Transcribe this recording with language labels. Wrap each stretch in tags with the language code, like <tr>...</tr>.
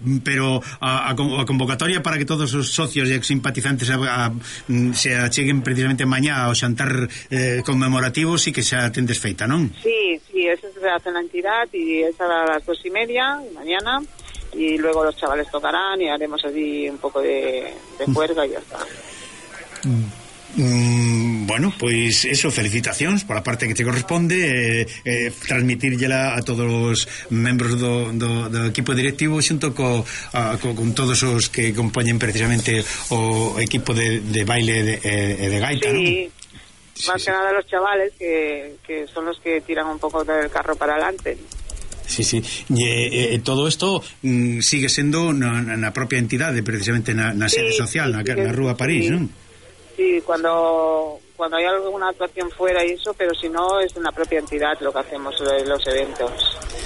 <gl>Pero a convocatoria para que todos os socios e simpatizantes se acheguen precisamente mañá ao xantar conmemorativo, sí que xa tendes feita, non?</gl> <es>Sí, eso se hace na entidad, y es a las 2:30 mañana, y luego los chavales tocarán y haremos allí un poco de juerga y ya está.</es> <gl>Bueno, pois eso, felicitacións por a parte que te corresponde, transmitírllela a todos os membros do equipo directivo xunto con todos os que compoñen precisamente o equipo de baile de gaita, ¿no?</gl> <es>Más sí, que sí. Nada los chavales que son los que tiran un poco del carro para adelante.</es> <gl>Sí, sí.</gl> <es>Y todo esto</es> <gl>sigue sendo na propia entidade, precisamente na sede, sí, social, sí, na Rúa París, sí, ¿no?</gl> <es>Sí, cuando hay alguna actuación fuera y eso, pero si no, es en la propia entidad lo que hacemos, los eventos.</es>